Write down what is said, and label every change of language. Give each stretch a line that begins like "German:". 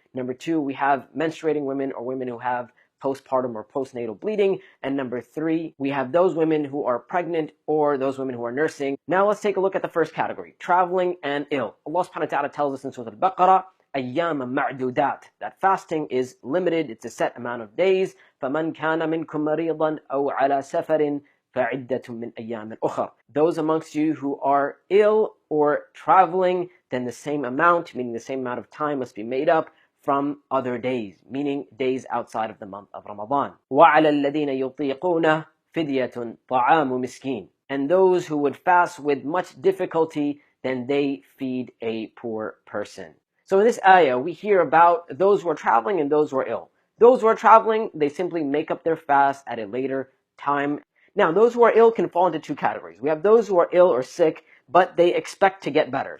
English: Number 2, we have menstruating women or women who have postpartum or postnatal bleeding. And number 3, we have those women who are pregnant or those women who are nursing. Now let's take a look at the first category, traveling and ill. Allah subhanahu wa ta'ala tells us in Surah Al-Baqarah,
Arabic: أيام معدودات,
English: that fasting is limited, it's a set amount of days.
Arabic: فمن كان منكم مريضا أو على سفر فعدة من أيام أخر.
English: Those amongst you who are ill or traveling, then the same amount, meaning the same amount of time, must be made up from other days, meaning days outside of the month of Ramadan.
Arabic: وعلى الذين يطيقونه فدية طعام مسكين.
English: And those who would fast with much difficulty, then they feed a poor person. So in this ayah, we hear about those who are traveling and those who are ill. Those who are traveling, they simply make up their fast at a later time. Now, those who are ill can fall into 2 categories. We have those who are ill or sick, but they expect to get better.